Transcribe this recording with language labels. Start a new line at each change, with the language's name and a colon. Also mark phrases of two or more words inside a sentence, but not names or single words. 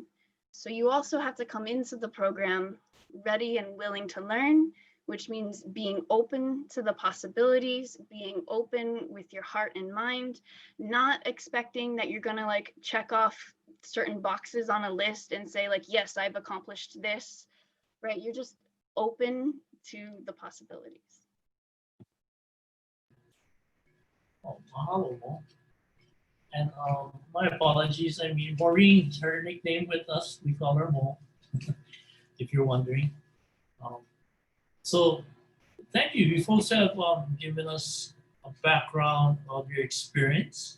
English: So you also have to come into the program ready and willing to learn, which means being open to the possibilities, being open with your heart and mind, not expecting that you're gonna like check off certain boxes on a list and say like, yes, I've accomplished this, right? You're just open to the possibilities. Oh, mahalo mo. And my apologies. I mean, Maureen's her nickname with us. We call her Mo, if you're wondering. So thank you. You folks have given us a background of your experience.